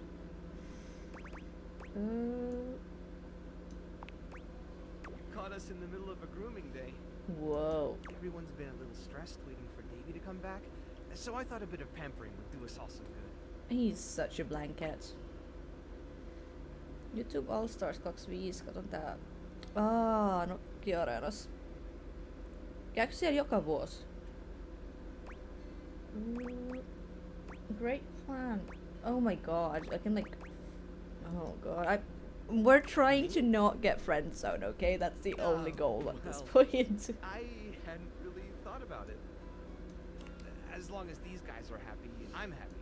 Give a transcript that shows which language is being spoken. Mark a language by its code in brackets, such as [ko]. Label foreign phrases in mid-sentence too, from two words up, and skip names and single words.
[en] Caught us in the middle of a grooming day. Whoa. Everyone's been a little stressed waiting for Davy to come back, so I thought a bit of pampering would do us all some good. He's such a blanket. YouTube All Stars 25, [fi] katon tää. Nokki-areenas. Käykö siellä joka vuosi? [en] Great plan. Oh my god, I can like... Oh god, we're trying to not get friendzoned, okay? That's the only goal at this well, point. I hadn't really thought about it. As long as these guys are happy, I'm happy.